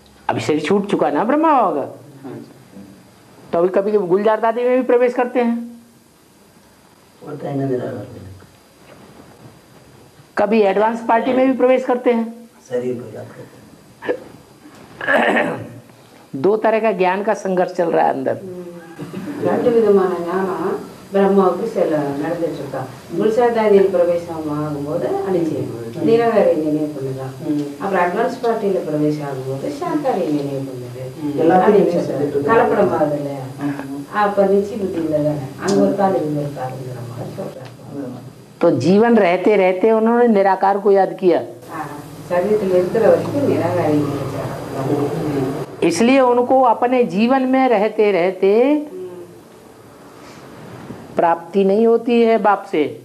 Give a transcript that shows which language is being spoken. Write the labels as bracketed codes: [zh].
[hi] अभी शरीर छूट चुका ना ब्रह्मा होगा, तो अभी कभी गुलजार दादी में भी प्रवेश करते हैं, कभी एडवांस पार्टी में भी प्रवेश करते हैं। शरीर को याद करते हैं। 2 तरह का ज्ञान का संघर्ष चल रहा है अंदर। [ta] 2 விதமான ஞானம் பிரம்மாவுக்கு நடந்துட்டு இருக்கா. குல்சாதாதியில் பிரவேசம் ஆகும்போது அனிச்சயம் நிராகாரி நினைவு பண்ணுதான். அப்புறம் அட்வான்ஸ் பார்ட்டியில பிரவேசம் ஆகும்போது சாக்காரி நினைவு பண்ணுது. கலப்படம் ஆகுதுல்ல, அப்ப நிச்சய புத்தியில தானே அங்க ஒரு கால் இங்க ஒரு காலுங்கிற மாதிரி சொல்றாங்க. [hi] तो जीवन रहते रहते उन्होंने निराकार को याद किया, [ta] शरीर இருக்கிற வரைக்கும் நிராகாரி நினைச்சாங்க. [hi] इसलिए उनको अपने जीवन में रहते रहते प्राप्ति नहीं होती है बाप से।